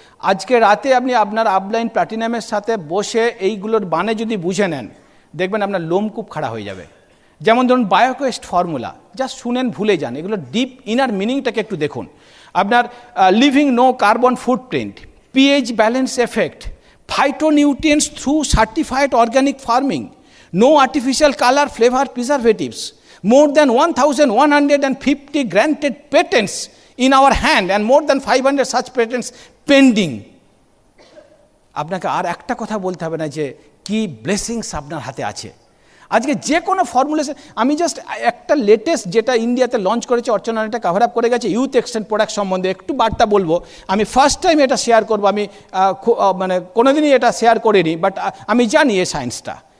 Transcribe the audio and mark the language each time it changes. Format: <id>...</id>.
<bn>আজকে রাতে আপনি আপনার আপলাইন প্ল্যাটিনামের সাথে বসে এইগুলোর বানে যদি বুঝে নেন, দেখবেন আপনার লোমকূপ খাড়া হয়ে যাবে। যেমন ধরুন বায়োকোয়েস্ট ফর্মুলা, জাস্ট শুনেন ভুলে যান, এগুলো ডিপ ইনার মিনিংটাকে একটু দেখুন। আপনার</bn> <en>Living no carbon footprint, pH balance effect, phytonutrients through certified organic farming, no artificial color, flavor, preservatives, more than 1,150 granted patents in our hand and more than 500 such patents pending.</en> <bn>আপনাকে আর একটা কথা বলতে হবে না যে কি ব্লেসিংস আপনার হাতে আছে। আজকে যে কোনো ফর্মুলেশন, আমি জাস্ট একটা লেটেস্ট যেটা ইন্ডিয়াতে লঞ্চ করেছে, অর্চনা এটা কভার আপ করে গেছে, ইউথ এক্সটেন্ট প্রোডাক্ট সম্বন্ধে একটু বার্তা বলবো। আমি ফার্স্ট টাইম এটা শেয়ার করবো, আমি মানে কোনোদিনই এটা শেয়ার করিনি, বাট আমি জানি এই সায়েন্সটা।</bn>